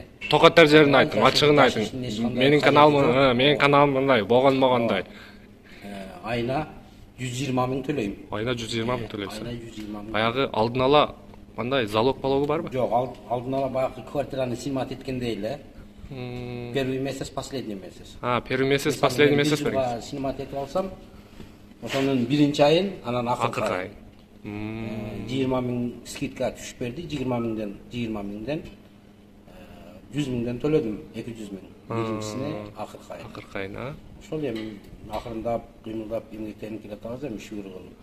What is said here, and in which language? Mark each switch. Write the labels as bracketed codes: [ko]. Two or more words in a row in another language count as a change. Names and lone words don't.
[ky] Токаттар жерин айтым, ачыгын айтың. Менин каналым мындай болгондой. Айына 120 миң төлөйм. Айына 120 миң төлөйсүз. Айына 120 миң. Баягы алдын ала мындай залог балогу барбы? Жок, алдын ала баягы квартираны снимать эткендей эле. [ru] Первый месяц, последний месяц. Первый месяц, последний месяц бериңиз. [ky] Снимать этип алсам, ошонун биринчи айын, анан акыркы айын. 20 миң скидка түшүп берди, 20 миңден 100 миңден төлөдүм, 200 миң. Биринчисине акыркы айын. Акыркы айын, а? Ошол эми акырындап, кыймылдап эмгектенип келатабыз, эми шүгүр кылып.